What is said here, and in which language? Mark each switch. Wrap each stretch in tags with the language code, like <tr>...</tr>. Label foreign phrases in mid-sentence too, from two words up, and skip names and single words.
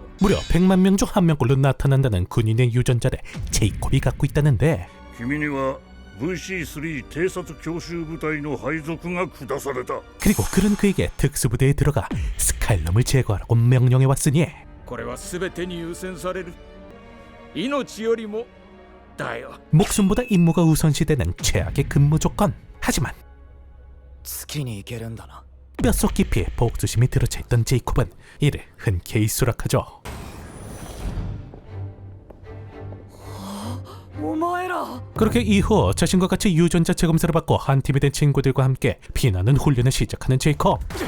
<ko>무려 100만 명 중 한 명꼴로 나타난다는 군인의 유전자를 제이콥이 갖고 있다는데,</ko> <ja>君には VC3 偵察強襲部隊の配属が下された。</ja> <ko>그리고 그는 그에게 특수부대에 들어가 스카일럼을 제거하라고 명령해왔으니</ko> <ja>これは全てに優先される。命よりもだよ。</ja> <ko>목숨보다 임무가 우선시되는 최악의 근무 조건. 하지만</ko> <ja>月に行けるんだな。</ja> <ko>뼛속 깊이 복수심이 들어차 있던 제이콥은 이를 흔쾌히 수락하죠.</ko> <ja>お前ら。</ja> <ko>그렇게 이후 자신과 같이 유전자 재검사를 받고 한 팀이 된 친구들과 함께 피나는 훈련을 시작하는 제이콥.</ko>